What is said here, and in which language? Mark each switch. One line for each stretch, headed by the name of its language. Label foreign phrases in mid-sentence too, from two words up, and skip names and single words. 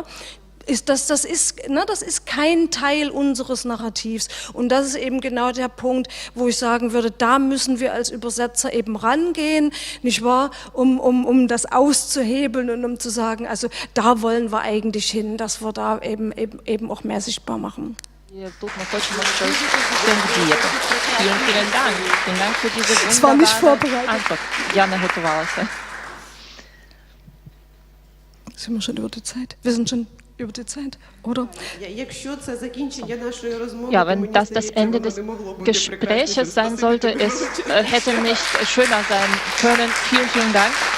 German: Das ist kein Teil unseres Narrativs. Und das ist eben genau der Punkt, wo ich sagen würde, da müssen wir als Übersetzer eben rangehen, nicht wahr, um das auszuhebeln und um zu sagen, also da wollen wir eigentlich hin, dass wir da eben auch mehr sichtbar machen.
Ukrainian: Тут мы хочемо щось діяти.
German: Vielen Dank. Vielen Dank für diese wunderbare Antwort.
Ukrainian: Я не готувалася.
German: Sind wir schon über die Zeit? Wir sind schon über die Zeit, oder? Ja, wenn das das Ende des Gespräches sein sollte, es hätte nicht schöner sein können. Vielen, vielen Dank.